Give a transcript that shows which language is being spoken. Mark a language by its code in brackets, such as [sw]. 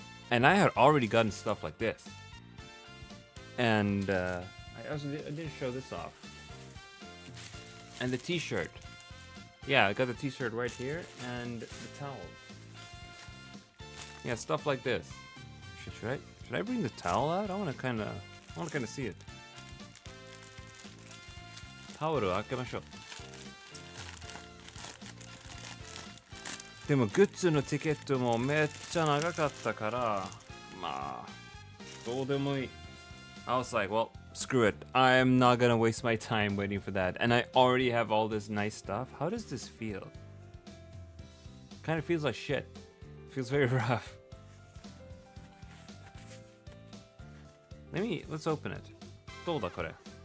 [en] And I had already gotten stuff like this. And I didn't show this off. And the t-shirt. Yeah, I got the t-shirt right here and the towel. Yeah, stuff like this. Should I bring the towel out? I want to kind of see it. [ja] タオルを開けましょう。でもグッズのティケットもめっちゃ長かったから、まあどうでもいい。 [en] I was like, well, screw it. I'm not gonna waste my time waiting for that. And I already have all this nice stuff. How does this feel? Kind of feels like shit. Feels very rough. Let's open it. [ja] どうだこれ?